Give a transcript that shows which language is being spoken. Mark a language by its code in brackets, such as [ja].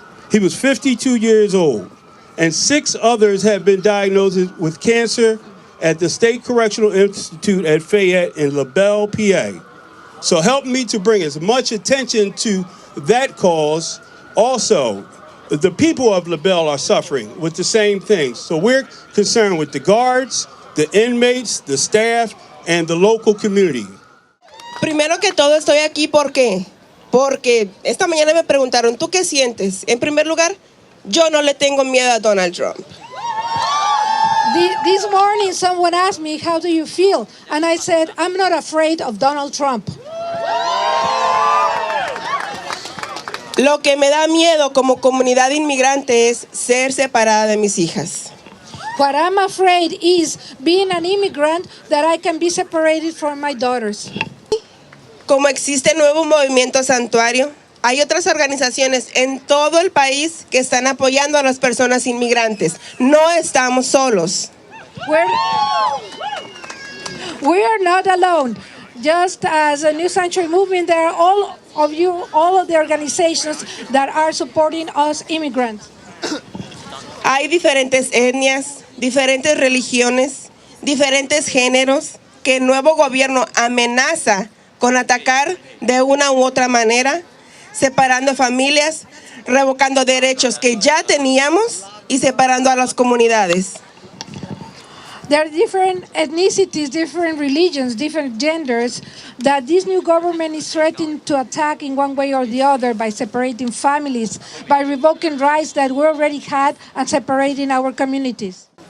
[en] He was 52 years old, and 6 others have been diagnosed with cancer at the State Correctional Institute at Fayette in LaBelle, PA. So help me to bring as much attention to that cause. Also, the people of LaBelle are suffering with the same things. So we're concerned with the guards, the inmates, the staff, and the local community. [es] Primero que todo estoy aquí porque esta mañana me preguntaron, ¿tú qué sientes? En primer lugar, yo no le tengo miedo a Donald Trump. [en] This morning someone asked me, how do you feel? And I said, I'm not afraid of Donald Trump. [es] Lo que me da miedo como comunidad inmigrante es ser separada de mis hijas. [en] What I'm afraid is being an immigrant, that I can be separated from my daughters. [es] Como existe el nuevo movimiento santuario, hay otras organizaciones en todo el país que están apoyando a las personas inmigrantes. No estamos solos. [en] We are not alone. Just as a New Sanctuary Movement, there are all of the organizations that are supporting us immigrants. [es] Hay diferentes etnias, diferentes religiones, diferentes géneros que el nuevo gobierno amenaza con atacar de una u otra manera, separando familias, revocando derechos que ya teníamos y separando a las comunidades. [en] There are different ethnicities, different religions, different genders that this new government is threatening to attack in one way or the other by separating families, by revoking rights that we already had and separating our communities.